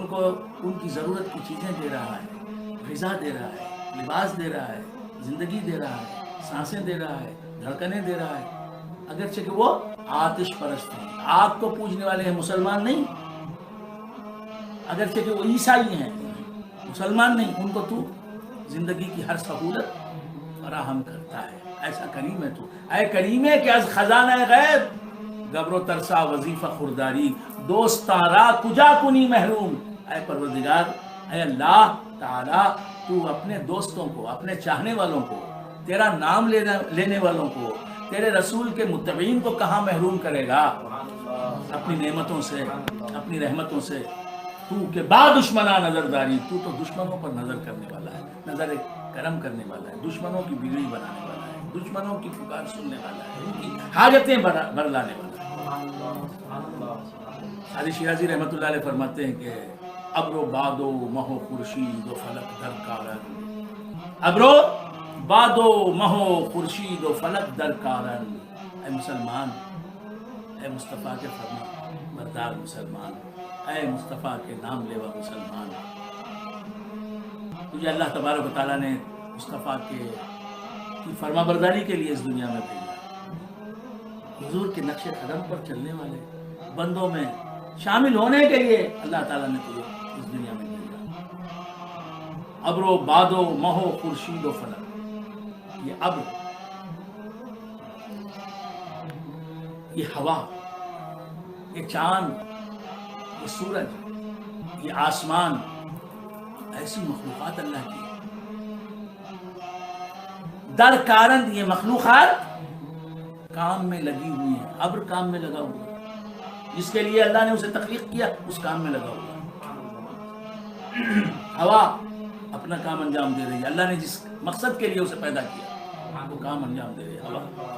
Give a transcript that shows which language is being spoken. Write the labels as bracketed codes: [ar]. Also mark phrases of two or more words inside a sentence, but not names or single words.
[ur] کو ان کی ضرورت کی چیزیں دے رہا ہے، غذا دے رہا ہے، لباس دے رہا ہے، زندگی دے رہا ہے، سانسیں دے رہا ہے، دھڑکنیں دے رہا ہے، اگرچہ کہ وہ آتش پرست ہیں، آگ کو پوجنے والے ہیں، مسلمان نہیں، اگرچہ کہ وہ عیسائی ہیں، مسلمان نہیں، ان کو تو زندگی کی ہر سہولت فراہم کرتا ہے. ایسا کریم ہے تو، [fa] اے کریم ہے کہ از خزانہ غیب گبر و ترسا وظیفہ خرداری، دوستاں را کجا کنی محروم. [ur] اے پروردگار، اے اللہ تعالی، تو اپنے دوستوں کو، اپنے چاہنے والوں کو، تیرا نام لینے والوں کو، تیرے رسول کے متبعین کو کہاں محروم کرے گا اپنی نعمتوں سے، اپنی رحمتوں سے. [fa] تو کے بعد دشمنا نظر داری، [ur] تو دشمنوں پر نظر کرنے والا ہے، نظر کرم کرنے والا ہے، دشمنوں کی بگڑی بنانے والا ہے، دشمنوں کی پکار سننے والا ہے، ان کی حاجتیں برلانے والا ہے. سعدی شیرازی رحمۃ اللہ علیہ فرماتے ہیں کہ [fa] ابرو بادو مہو خورشید و فلک در کارن، ابرو بادو مہو خورشید و فلک در کارن. [ur] اے مسلمان، اے مصطفیٰ کے فرما بردار مسلمان، اے مصطفیٰ کے نام لیوا مسلمان، تجھے اللہ تبارک و تعالیٰ نے مصطفیٰ کی فرما برداری کے لیے اس دنیا میں بھیجا. حضور کے نقش قدم پر چلنے والے بندوں میں شامل ہونے کے لیے اللہ تعالیٰ نے تجھے اس دنیا میں بھیجا. [fa] ابرو بادو مہو خورشید و فلک، [ur] یہ ابر، یہ ہوا، یہ چاند، یہ سورج، یہ آسمان، ایسی مخلوقات اللہ کی [fa] در کارند، [ur] یہ مخلوقات کام میں لگی ہوئی ہیں. ابر کام میں لگا ہوا ہے، جس کے لیے اللہ نے اسے تخلیق کیا اس کام میں لگا ہوا ہے. ہوا اپنا کام انجام دے رہی ہے، اللہ نے جس مقصد کے لیے اسے پیدا کیا وہ کام انجام دے رہی ہے ہوا.